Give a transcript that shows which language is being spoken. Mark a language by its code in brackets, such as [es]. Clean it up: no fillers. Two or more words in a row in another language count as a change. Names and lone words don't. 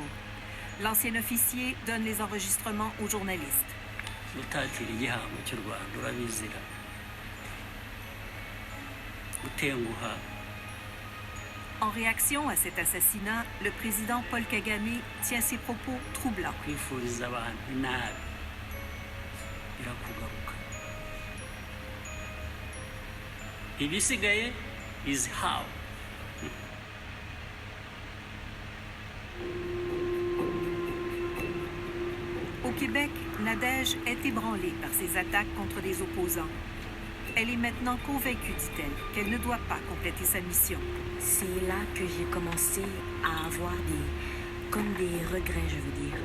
[fr] L'ancien officier donne les enregistrements aux journalistes. [rw] gutenguha. [fr] En réaction à cet assassinat, le président Paul Kagame tient ses propos troublants. [rw] kwifuriza abantu nabi birakugaruka. Ibisigaye is how. [fr] Au Québec, Nadège est ébranlée par ces attaques contre les opposants. Elle est maintenant convaincue, dit-elle, qu'elle ne doit pas compléter sa mission. C'est là que j'ai commencé à avoir comme des regrets, je veux dire.